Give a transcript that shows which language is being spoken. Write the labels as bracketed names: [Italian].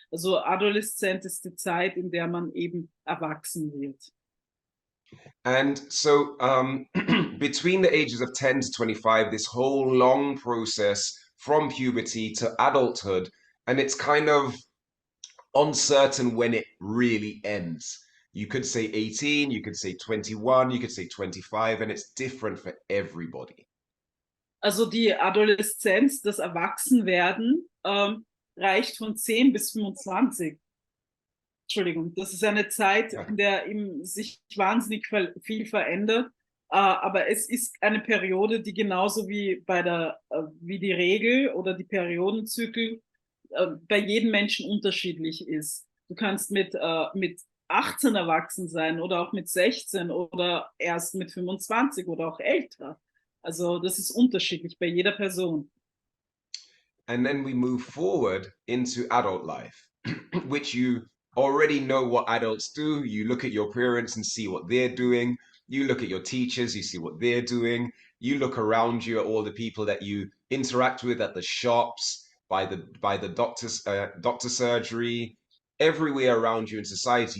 [German] Also Adoleszenz ist die Zeit, in der man eben erwachsen wird. [English] And so between the ages of 10 to 25, this whole long process from puberty to adulthood, and it's kind of uncertain when it really ends. You could say 18, you could say 21, you could say 25, and it's different for everybody. [German] Also die Adoleszenz, das Erwachsenwerden, reicht von 10 bis 25. Entschuldigung, das ist eine Zeit, Ja. in der sich wahnsinnig viel verändert. Aber es ist eine Periode, die genauso wie wie die Regel oder die Periodenzyklen bei jedem Menschen unterschiedlich ist. Du kannst mit 18 erwachsen sein oder auch mit 16 oder erst mit 25 oder auch älter. Also das ist unterschiedlich bei jeder Person. [English] And then we move forward into adult life, which you already know what adults do. You look at your parents and see what they're doing. You look at your teachers, you see what they're doing. You look around you at all the people that you interact with at the shops, by the doctor surgery, everywhere around you in society.